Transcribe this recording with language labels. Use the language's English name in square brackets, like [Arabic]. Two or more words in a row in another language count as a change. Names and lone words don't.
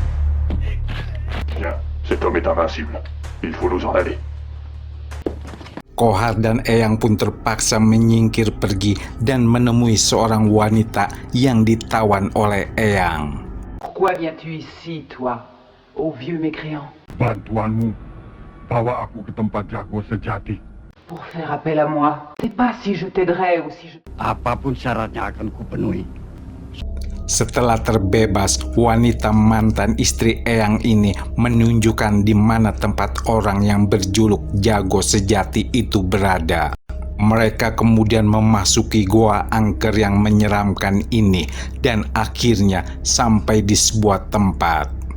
[French] Cet homme est invincible. Il faut nous en aller. [Indonesian] Kohar dan Eyang pun terpaksa menyingkir pergi dan menemui seorang wanita yang ditawan oleh Eyang. [French] Pourquoi viens-tu ici, toi, ô vieux mécréant? [Indonesian] Bantuanmu bawa aku ke tempat jago sejati. [French] Pour faire appel à moi. Je sais pas si je t'aiderai ou si je... [Indonesian] Apapun syaratnya akan kupenuhi. Setelah terbebas, wanita mantan istri Eyang ini menunjukkan di mana tempat orang yang berjuluk jago sejati itu berada. Mereka kemudian memasuki goa angker yang menyeramkan ini dan akhirnya sampai di sebuah tempat.